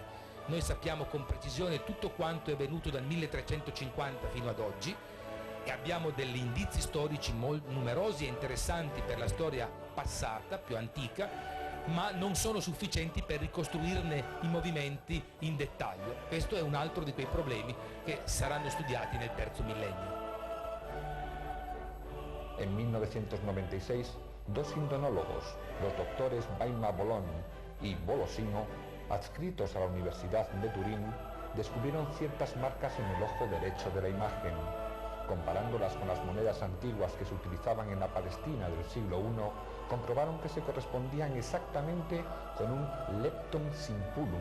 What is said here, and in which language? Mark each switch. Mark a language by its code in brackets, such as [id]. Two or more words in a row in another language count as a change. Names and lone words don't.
[it] Noi sappiamo con precisione tutto quanto è venuto dal 1350 fino ad oggi e abbiamo degli indizi storici numerosi e interessanti per la storia passata, più antica, ma non sono sufficienti per ricostruirne i movimenti in dettaglio. Questo è un altro di quei problemi che saranno studiati nel terzo millennio. [es] En 1996, Dos indonólogos, los doctores Baima Bolón y Bolosino, adscritos a la Universidad de Turín, descubrieron ciertas marcas en el ojo derecho de la imagen. Comparándolas con las monedas antiguas que se utilizaban en la Palestina del siglo I, comprobaron que se correspondían exactamente con un lepton simpulum.